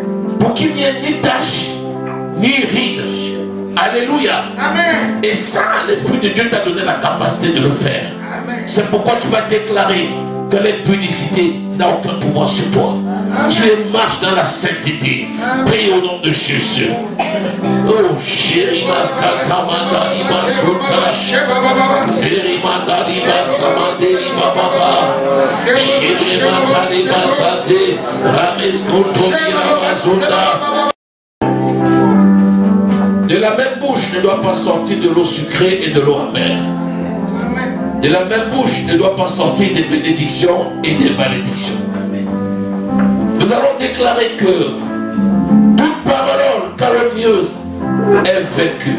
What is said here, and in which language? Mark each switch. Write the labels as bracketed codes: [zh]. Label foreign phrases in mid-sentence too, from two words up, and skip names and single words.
[fr] pour qu'il n'y ait ni tache ni ride. Alléluia. Amen. Et ça, l'Esprit de Dieu t'a donné la capacité de le faire. Amen. C'est pourquoi tu vas déclarer que l'impudicité n'a aucun pouvoir sur toi. Tu marches dans la sainteté. Prie au nom de Jésus. Oh, Shérimas Katamandani Masuta. Sérimandani Basamandeli Bababa. Shérimatani Basade. Rames Kontoni Ramazunda. De la même bouche ne doit pas sortir de l'eau sucrée et de l'eau amère. De la même bouche ne doit pas sortir des bénédictions et des malédictions. Nous allons déclarer que toute parole calomnieuse est vaincue.